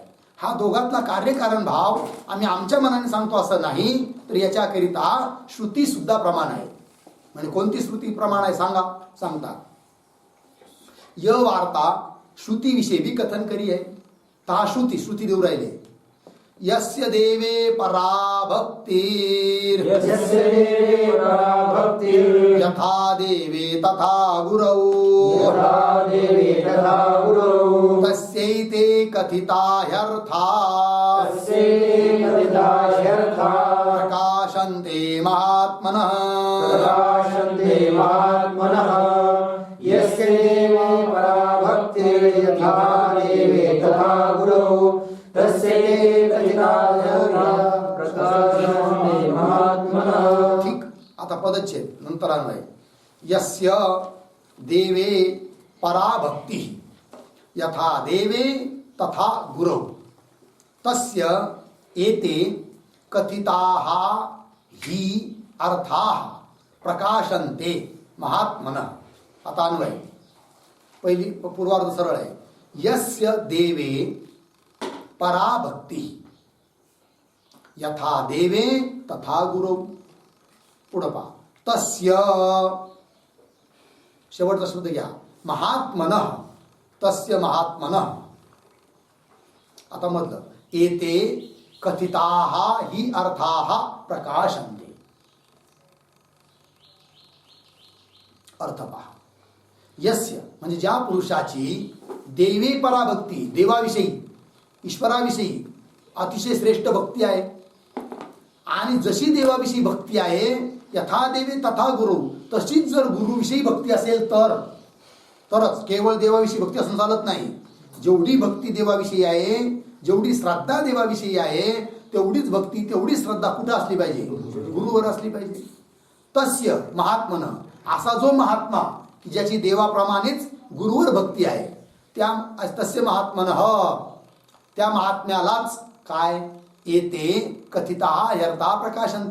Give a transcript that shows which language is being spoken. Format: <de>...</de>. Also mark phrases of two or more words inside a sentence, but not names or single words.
<mr>हा दोघातला कार्यकारण भाव आम्ही आमच्या मनाने सांगतो असं नाही, तर याच्याकरिता श्रुती सुद्धा प्रमाण आहे. म्हणजे कोणती श्रुती प्रमाण आहे सांगतात. य वार्ता श्रुती विषयी भी कथन करी आहे. ता श्रुती देऊ राहिले.</mr> <sa>यस्य देवे पराभक्तिर् यथा देवे तथा गुरौ तस्यैते कथिता ह्यर्था प्रकाशन्ते महात्मनः यस्य देवे पराभक्तिर् यथा देवे तथा गुरौ</sa> <mr>ठीक. आता पदच्छेद नंतर अन्वय.</mr> <sa>यस्य देवे पराभक्ती यथा देवे तथा गुरौ तस्य एते कथिताः हि अर्थाः प्रकाशन्ते महात्मनः.</sa> <mr>आता अन्वय. पहिली पूर्वार्ध सरळ आहे.</mr> <sa>यस्य देवे पराभक्ती यथा देवे तथा गुरु.</sa> <mr>पुढं पहा. तस्य, शेवटचा शब्द घ्या, महात्मनः.</mr> <sa>तस्य महात्मनः.</sa> <mr>आता मधलं</mr> <sa>एते कथिताः हि अर्थाः प्रकाशन्ते.</sa> <mr>अर्थ पहा. यस्य म्हणजे ज्या पुरुषाची</mr> <sa>देवे पराभक्ती,</sa> <mr>देवाविषयी ईश्वराविषयी अतिशय श्रेष्ठ भक्ती आहे. आणि जशी देवाविषयी भक्ती आहे,</mr> <sa>यथा देवे तथा गुरु,</sa> <mr>तशीच जर गुरुविषयी भक्ती असेल तरच. केवळ देवाविषयी भक्ती असून चालत नाही. जेवढी भक्ती देवाविषयी आहे, जेवढी श्रद्धा देवाविषयी आहे, तेवढीच भक्ती, तेवढीच श्रद्धा कुठं असली पाहिजे? गुरुवर असली पाहिजे.</mr> <sa>तस्य महात्मन,</sa> <mr>असा जो महात्मा की ज्याची देवाप्रमाणेच गुरुवर भक्ती आहे, त्या</mr> <sa>तस्य महात्मन,</sa> <mr>त्या महात्म्यालाच काय येते</mr> <sa>कथिता ह्यर्था प्रकाशनते.</sa>